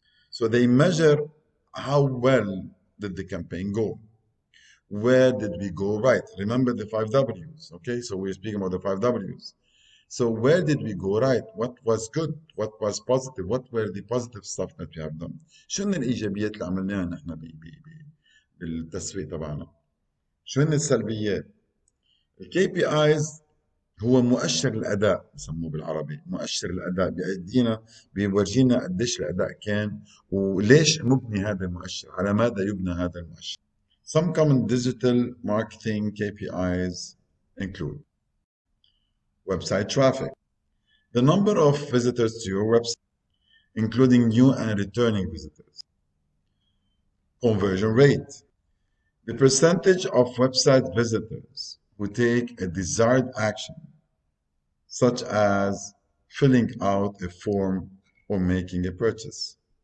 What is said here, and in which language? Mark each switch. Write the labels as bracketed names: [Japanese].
[English] So they measure how well did the campaign go? Where did we go right? Remember the 5 Ws, okay? So we're speaking about the 5 Ws. So where did we go right? What was good? What was positive? What were the positive stuff that we have done? [Arabic] شو هن الإيجابيات اللي عملناها نحن بالتسويق تبعنا؟ شو هن السلبيات؟ الكي بي ايز هو مؤشر الاداء بسموه بالعربي، مؤشر الاداء بيدينا بيورجينا قديش الاداء كان وليش مبني هذا المؤشر، على ماذا يبنى هذا المؤشر. [English] Some common digital marketing KPIs include website traffic, the number of visitors to your website, including new and returning visitors, conversion rate, the percentage of website visitors who take a desired action, such as filling out a form or making a purchase.